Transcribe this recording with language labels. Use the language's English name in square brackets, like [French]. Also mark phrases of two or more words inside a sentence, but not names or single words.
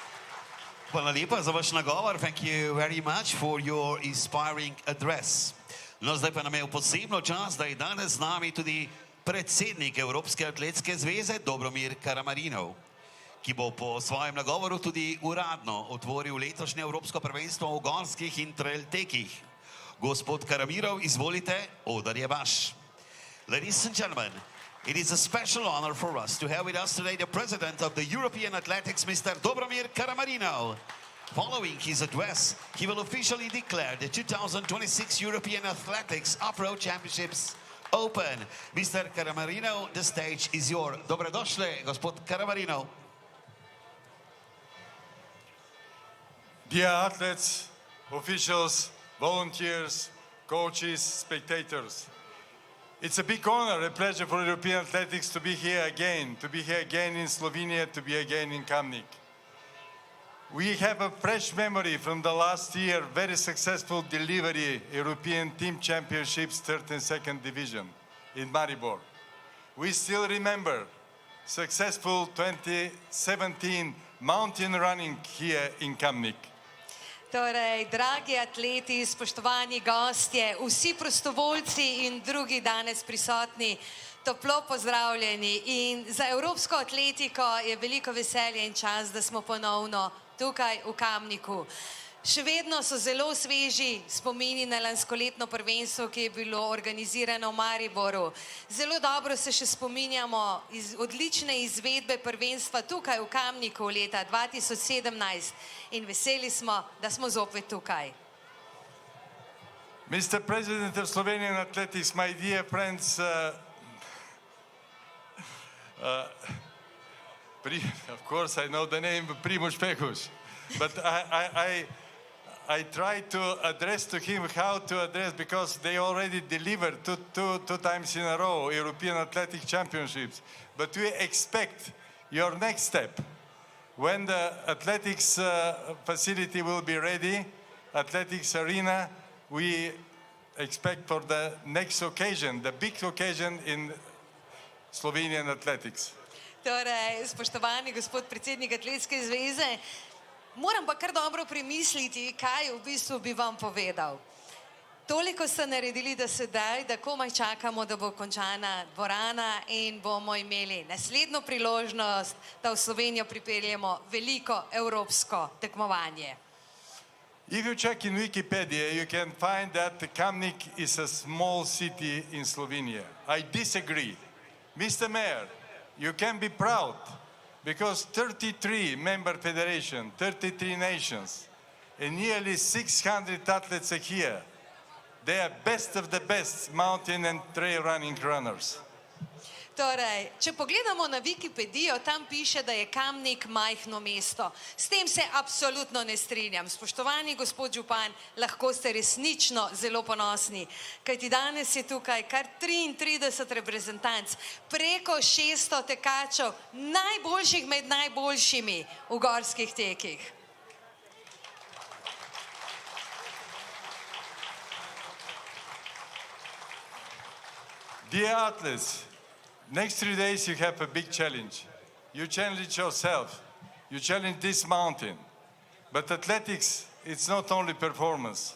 [Slovenian] Hvala lepa za vaš nagovor. [English] Thank you very much for your inspiring address. [Slovenian] No, zdaj pa nam je v posebno čas, da je danes z nami tudi predsednik Evropske atletske zveze Dobromir Karamarinov, ki bo po svojem nagovoru tudi uradno otvoril letošnje Evropsko prvenstvo v gorskih in trail tekih. Gospod Karamirov, izvolite, odar je vaš. [English] Ladies and gentlemen, it is a special honor for us to have with us today the president of the European Athletics, Mr. Dobromir Karamarinov. Following his address, he will officially declare the 2026 European Athletics Off-Road Championships open. Mr. Karamarinov, the stage is yours. [Slovenian] Dobrodošli, gospod Karamarinov. [English] Dear athletes, officials, volunteers, coaches, spectators, it's a big honor, a pleasure for European athletics to be here again in Slovenia, to be again in Kamnik. We have a fresh memory from the last year, very successful delivery, European Team Championships, 3rd and 2nd Division in Maribor. We still remember successful 2017 mountain running here in Kamnik. [Slovenian] Torej, dragi atleti, spoštovani gostje, vsi prostovoljci in drugi danes prisotni, toplo pozdravljeni. In za evropsko atletiko je veliko veselje in čas, da smo ponovno tukaj v Kamniku. Še vedno so zelo sveži spomini na lanskoletno prvenstvo, ki je bilo organizirano v Mariboru. Zelo dobro se še spominjamo iz odlične izvedbe prvenstva tukaj v Kamniku leta 2017 in veseli smo, da smo zopet tukaj. [English] Mr. President of Slovenian Athletics, my dear friends, of course I know the name Primož Pehuš, but I try to address to him how to address, because they already delivered two times in a row European Athletic Championships. But we expect your next step. When the athletics facility will be ready, athletics arena, we expect for the next occasion, the big occasion in Slovenian athletics. [Slovenian] Torej, spoštovani gospod predsednik Atletske zveze, moram pa kar dobro premisliti, kaj v bistvu bi vam povedal. Toliko ste naredili do sedaj, da komaj čakamo, da bo končana dvorana in bomo imeli naslednjo priložnost, da v Slovenijo pripeljemo veliko evropsko tekmovanje. [English] If you check in Wikipedia, you can find that Kamnik is a small city in Slovenia. I disagree. Mr. Mayor, you can be proud, because 33 member federations, 33 nations, and nearly 600 athletes are here. They are best of the best mountain and trail running runners. [Slovenian] Torej, če pogledamo na Wikipedijo, tam piše, da je Kamnik majhno mesto. S tem se absolutno ne strinjam. Spoštovani gospod župan, lahko ste resnično zelo ponosni, kajti danes je tukaj kar 33 reprezentanc, preko 600 tekačev, najboljših med najboljšimi v gorskih tekih. [English] Dear athletes, next 3 days you have a big challenge. You challenge yourself. You challenge this mountain. But athletics, it's not only performance.